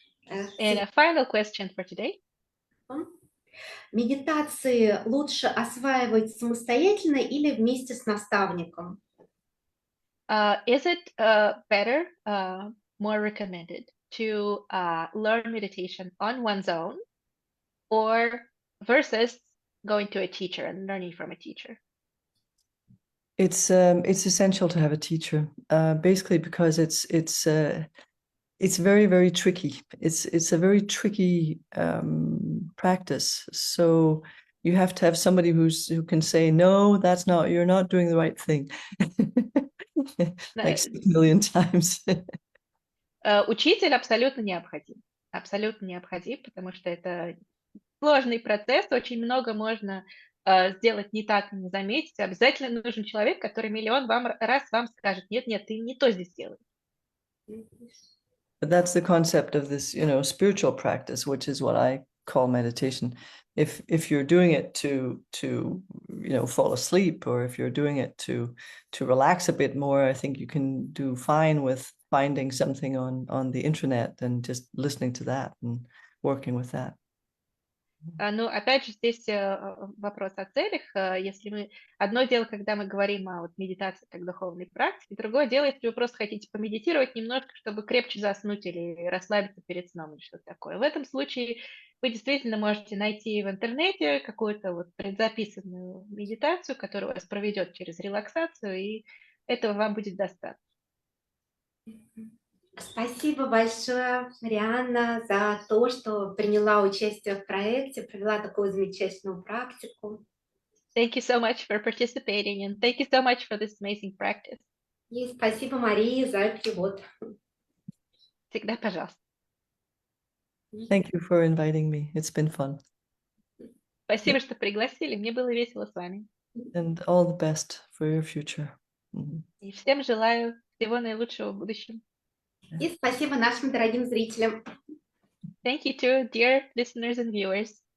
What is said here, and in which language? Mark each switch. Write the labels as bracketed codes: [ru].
[en] And a final question for today. [ru] Медитации лучше осваивать самостоятельно или вместе с наставником? [en] Is it better, more recommended to learn meditation on one's own, or versus going to a teacher and learning from a teacher? It's essential to have a teacher, basically because it's very, very tricky. It's a very tricky practice. So you have to have somebody who can say, no, you're not doing the right thing. Like 6 million times. [ru] Учитель абсолютно необходим, потому что это сложный процесс, очень много можно сделать не так и не заметить. Обязательно нужен человек, который миллион раз вам скажет: нет, ты не то здесь делаешь. [en] But that's the concept of this, spiritual practice, which is what I call meditation. If you're doing it to fall asleep, or if you're doing it to relax a bit more, I think you can do fine with finding something on the internet and just listening to that and working with that. [ru] Ну, опять же, здесь вопрос о целях. Если мы... Одно дело, когда мы говорим о медитации как духовной практике, другое дело, если вы просто хотите помедитировать немножко, чтобы крепче заснуть или расслабиться перед сном или что-то такое. В этом случае вы действительно можете найти в интернете какую-то предзаписанную медитацию, которая вас проведет через релаксацию, и этого вам будет достаточно. Спасибо большое, Марианна, за то, что приняла участие в проекте, провела такую замечательную практику. [en] Thank you so much for participating, and thank you so much for this amazing practice. [ru] И спасибо Марии за перевод. Всегда пожалуйста. [en] Thank you for inviting me. It's been fun. [ru] Спасибо, что пригласили. Мне было весело с вами. [en] And all the best for your future. [ru] И всем желаю всего наилучшего в будущем. И спасибо нашим дорогим зрителям. [en] Thank you to dear listeners and viewers.